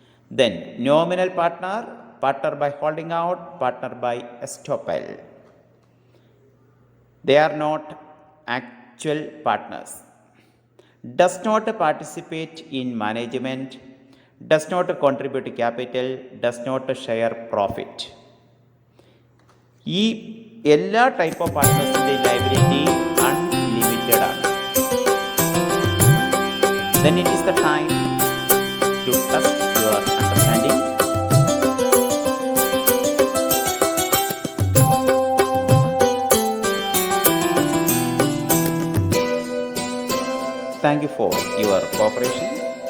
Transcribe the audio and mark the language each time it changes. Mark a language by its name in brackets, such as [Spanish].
[English] Then nominal partner by holding out, partner by estoppel. They are not actual partners. Does not participate in management, does not contribute capital, does not share profit. [Malayalam] ഈ എല്ലാ type of പാർട്ട്നേഴ്സിൻ്റെ liability unlimited ആണ്. [English] Then it is the time to test your understanding. Thank you for your cooperation.